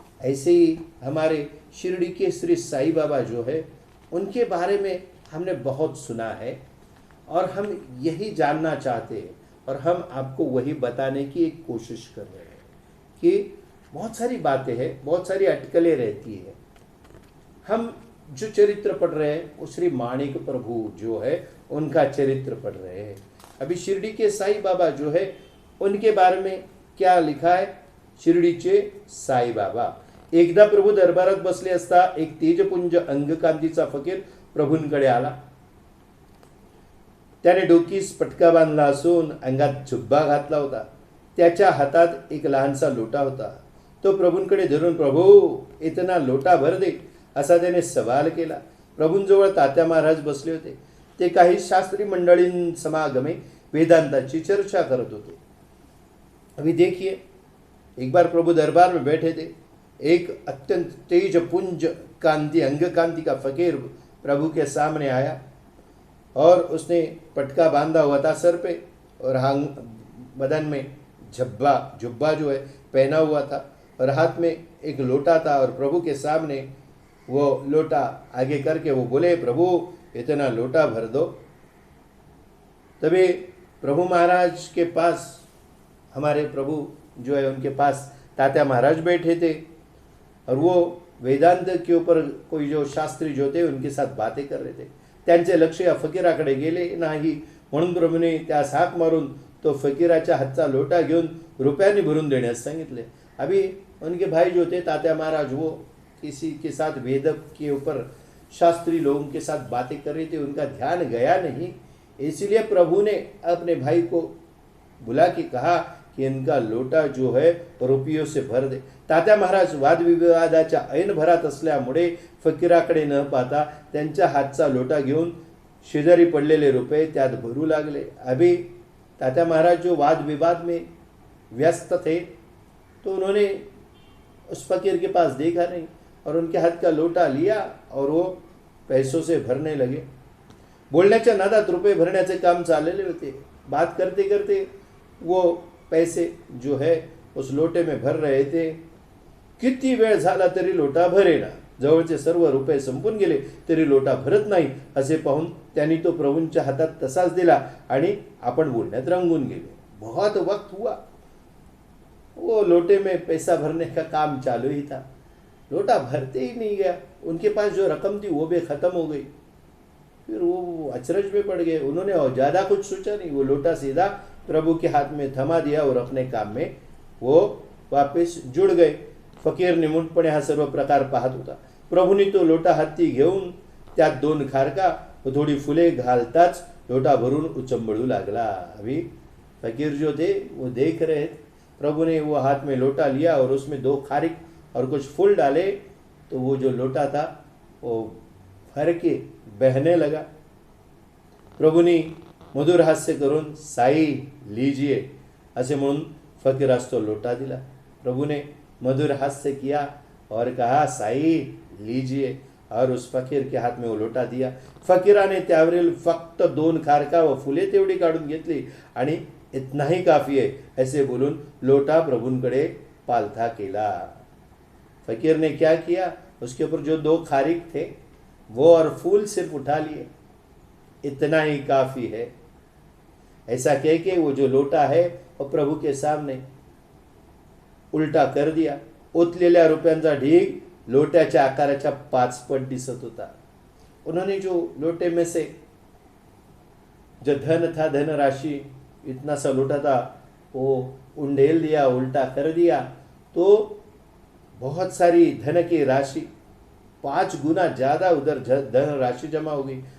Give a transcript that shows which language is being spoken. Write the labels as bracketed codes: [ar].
[hi] ऐसे ही हमारे शिरडी के श्री साईं बाबा जो है, उनके बारे में हमने बहुत सुना है और हम यही जानना चाहते हैं और हम आपको वही बताने की एक कोशिश कर रहे हैं कि बहुत सारी बातें हैं, बहुत सारी अटकलें रहती है। हम जो चरित्र पढ़ रहे हैं वो श्री माणिक प्रभु जो है उनका चरित्र पढ़ रहे हैं। अभी शिरडी के साईं बाबा जो है उनके बारे में क्या लिखा है। [mr] शिर्डीचे साई बाबा एकदा प्रभू दरबारात बसले असता एक तेजपुंज अंगकांतीचा फकीर प्रभूंकडे आला। त्याने डोकीस पटका बांधला असून अंगात जुब्बा घातला होता। त्याच्या हातात एक लहानसा लोटा होता। तो प्रभूंकडे धरून, [hi] प्रभू इतना लोटा भर दे, [mr] असा त्याने सवाल केला। प्रभूंजवळ तात्या महाराज बसले होते। ते काही शास्त्री मंडळींसमागमे वेदांताची चर्चा करत होते। [hi] अभी देखिए, एक बार प्रभु दरबार में बैठे थे। एक अत्यंत तेजपुंज कांति अंग कांति का फकीर प्रभु के सामने आया और उसने पटका बांधा हुआ था सर पे और बदन में जुब्बा जो है पहना हुआ था और हाथ में एक लोटा था और प्रभु के सामने वो लोटा आगे करके वो बोले, प्रभु इतना लोटा भर दो। तभी प्रभु महाराज के पास, हमारे प्रभु जो है उनके पास तात्या महाराज बैठे थे और वो वेदांत के ऊपर कोई जो शास्त्री जो थे उनके साथ बातें कर रहे थे। [mr] त्यांचे लक्ष या फकीराकडे गेले नाही म्हणून प्रभूने त्यास हाक मारून तो फकीराच्या हातचा लोटा घेऊन रुपयांनी भरून देण्यास सांगितले। [hi] अभी उनके भाई जो थे तात्या महाराज, वो किसी के साथ वेद के ऊपर शास्त्री लोगों के साथ बातें कर रहे थे, उनका ध्यान गया नहीं। इसलिए प्रभु ने अपने भाई को बुला के कहा की इनका लोटा जो है रुपयों से भर दे। [mr] तात्या महाराज वादविवादाच्या ऐन भरात असल्यामुळे फकीराकडे न पाहता त्यांच्या हातचा लोटा घेऊन शेजारी पडलेले रुपये त्यात भरू लागले। [hi] अभी तात्या महाराज जो वाद विवाद में व्यस्त थे तो उन्होंने उस फकीर के पास देखा नहीं और उनके हाथ का लोटा लिया और वो पैसों से भरने लगे। [mr] बोलण्याच्या नादात रुपये भरण्याचे काम चाललेले होते। [hi] बात करते करते वो पैसे जो है उस लोटे में भर रहे थे। [mr] किती वेळ झाला तरी लोटा भरेना। जवळचे सर्व रुपये संपून गेले तरी लोटा भरत नाही असे पाहून त्यांनी तो प्रभूंच्या हातात तसाच दिला आणि आपण बोलण्यात रंगून गेले। [hi] बहुत वक्त हुआ, वो लोटे में पैसा भरने का काम चालू ही था, लोटा भरते ही नहीं गया। उनके पास जो रकम थी वो भी खत्म हो गई। फिर वो अचरज में पड़ गए। उन्होंने और ज़्यादा कुछ सोचा नहीं, वो लोटा सीधा प्रभु के हाथ में थमा दिया और अपने काम में वो वापस जुड़ गए। [mr] फकीर निमूटपणे हा सर्व प्रकार पाहत होता। प्रभूंनी तो लोटा हाती घेऊन त्यात 2 खारका व थोड़ी फुले घालताच लोटा भरून उचंबळू लागला। [hi] अभी फकीर जो थे वो देख रहे थे। प्रभु ने वो हाथ में लोटा लिया और उसमें 2 खारिक और कुछ फूल डाले तो वो जो लोटा था वो भर के बहने लगा। [mr] प्रभु ने मधुर हास्य करून [hi] साई लीजिए [mr] असे म्हणून फकीरास तो लोटा दिला। [hi] प्रभु ने मधुर हास्य किया और कहा, साई लीजिए, और उस फकीर के हाथ में वो लोटा दिया। [mr] फकीराने त्यावरील फक्त 2 खारका व फुले तेवढी काढून घेतली आणि [hi] इतना ही काफी है [mr] ऐसे बोलून लोटा प्रभूंकडे पालथा केला। [hi] फकीर ने क्या किया, उसके ऊपर जो 2 खारिक थे वो और फूल सिर्फ उठा लिए, इतना ही काफी है ऐसा कह के वो जो लोटा है वो प्रभु के सामने उल्टा कर दिया [mr] ओतलेल्या रुपयांचा ढीग लोट्याच्या आकाराच्या 5 पट दिसत होता। [hi] उन्होंने जो लोटे में से जो धन था, धन राशि, इतना सा लोटा था, वो उंडेल दिया, उल्टा कर दिया, तो बहुत सारी धन की राशि 5 गुना ज़्यादा उधर धन राशि जमा हो गई।